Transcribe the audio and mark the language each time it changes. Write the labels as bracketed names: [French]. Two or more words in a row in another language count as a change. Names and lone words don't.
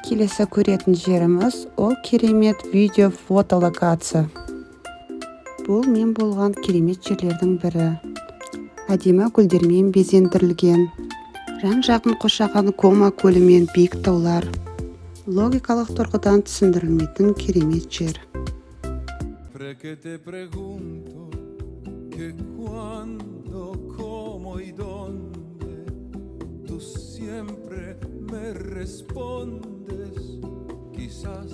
[Kazakh] Келесі көретін жеріміз ол керемет видео фотолокация. Бұл мен болған керемет жерлердің бірі. Әдемі гүлдермен безендірілген. Жан-жағын қоршаған Кома көлі мен биік таулар. Логикалық тұрғыдан түсіндірілмейтін керемет жер. [Spanish] Que te pregunto que cuándo, cómo y dónde, tú siempre me respondes. Quizás